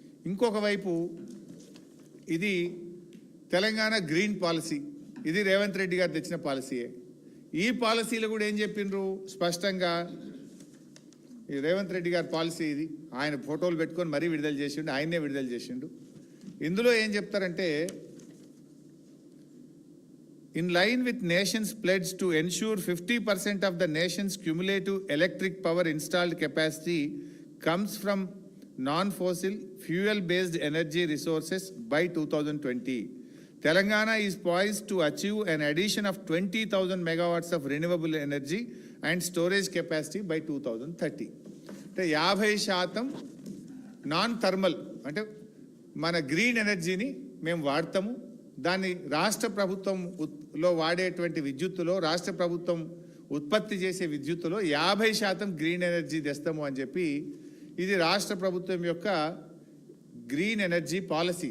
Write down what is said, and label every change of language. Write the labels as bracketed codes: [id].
[te] ఇంకొక వైపు ఇది తెలంగాణ గ్రీన్ పాలసీ. ఇది రేవంత్ రెడ్డి గారు తెచ్చిన పాలసీయే. ఈ పాలసీలో కూడా ఏం చెప్పిండ్రు స్పష్టంగా, ఈ రేవంత్ రెడ్డి గారి పాలసీ ఇది. ఆయన ఫోటోలు పెట్టుకొని మరీ విడుదల చేసిండు, ఆయన్నే విడుదల చేసిండు. ఇందులో ఏం చెప్తారంటే, [en] in line with nation's pledge to ensure 50% of the nation's cumulative electric power installed capacity comes from non-fossil fuel-based energy resources by 2020. Telangana is poised to achieve an addition of 20,000 megawatts of renewable energy and storage capacity by 2030. [te] అంటే 50% non thermal అంటే మన green ఎనర్జీని మేము వాడతాము. దాన్ని రాష్ట్ర ప్రభుత్వంలో వాడేటువంటి విద్యుత్తులో, రాష్ట్ర ప్రభుత్వం ఉత్పత్తి చేసే విద్యుత్తులో 50% గ్రీన్ ఎనర్జీ తెస్తాము అని చెప్పి, ఇది రాష్ట్ర ప్రభుత్వం యొక్క గ్రీన్ ఎనర్జీ పాలసీ.